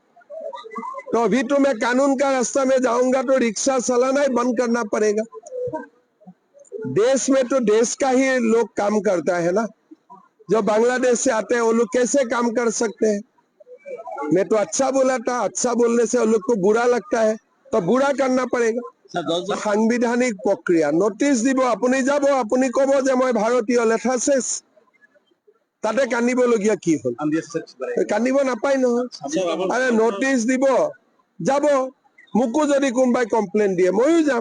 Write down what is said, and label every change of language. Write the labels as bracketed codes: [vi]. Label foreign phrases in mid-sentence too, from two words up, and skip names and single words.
[hi] तो अभी तो मैं कानून का रास्ता में जाऊंगा तो रिक्शा चलाना ही बंद करना पड़ेगा। देश में तो देश का ही लोग काम करता है ना। जो बांग्लादेश से आते हैं वो लोग कैसे काम कर सकते हैं? मैं तो अच्छा बोला था, अच्छा बोलने से वो लोग को बुरा लगता है, तो बुरा करना पड़ेगा। [as] সাংবিধানিক প্ৰক্ৰিয়া নোটিছ দিব, আপুনি যাব, আপুনি ক'ব যে মই ভাৰতীয়, লেঠা শেষ। তাতে কান্দিবলগীয়া কি হ'ল? কান্দিব নাপায় নহয়। আৰে নোটিছ দিব, যাব, মোকো যদি কোনোবাই কমপ্লেইন দিয়ে ময়ো যাম।